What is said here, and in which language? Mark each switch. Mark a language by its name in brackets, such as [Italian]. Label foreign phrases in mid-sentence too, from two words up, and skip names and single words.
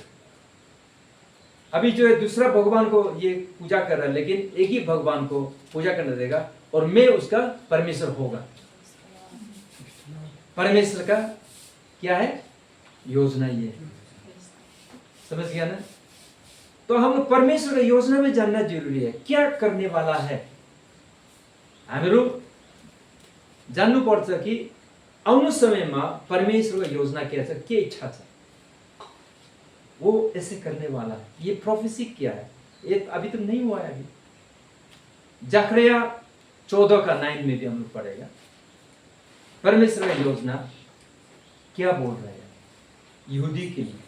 [Hindi] अभी जो है दूसरा भगवान को ये पूजा कर रहा है, लेकिन एक ही भगवान को पूजा करने देगा, और मैं उसका परमेश्वर होगा। परमेश्वर का क्या है योजना? ये समझ गया ना? तो हम परमेश्वर का योजना में जानना जरूरी है, क्या करने वाला है। [Nepali] हामीहरू जान्नु पर्छ कि आउनु समयमा परमेश्वरको योजना क्या छ, के इच्छा छ, [Hindi] वो ऐसे करने वाला है। ये प्रोफेसी क्या है? ये अभी तो नहीं हुआ है। अभी जकरिया 14 का 9 में भी हम लोग पढ़ेगा परमेश्वर का योजना क्या बोल रहे हैं यहूदी के लिए।